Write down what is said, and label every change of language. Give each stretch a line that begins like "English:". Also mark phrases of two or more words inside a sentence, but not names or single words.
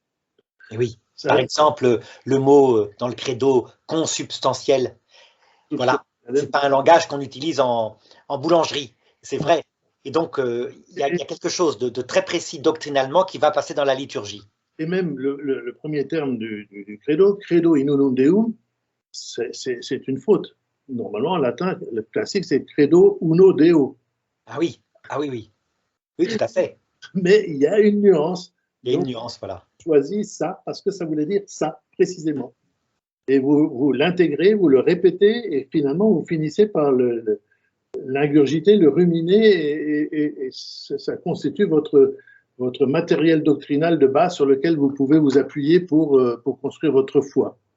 French: Et oui, par exemple, le mot dans le credo consubstantiel, voilà, c'est pas un langage qu'on utilise en boulangerie, c'est vrai. Et donc, il y a quelque chose de très précis doctrinalement qui va passer dans la liturgie. Et même le premier terme du credo,
Latin: credo in unum Deum,
French: c'est une faute. Normalement, en latin, le classique, c'est
Latin: credo uno Deo.
French: Ah oui, ah oui, oui. Oui, tout à fait. Mais il y a une nuance. Il y a une nuance, voilà. Choisis ça parce que ça voulait dire ça, précisément. Et vous l'intégrez, vous le répétez, et finalement, vous finissez par l'ingurgiter, le ruminer, et ça constitue votre matériel doctrinal de base sur lequel vous pouvez vous appuyer pour construire votre foi.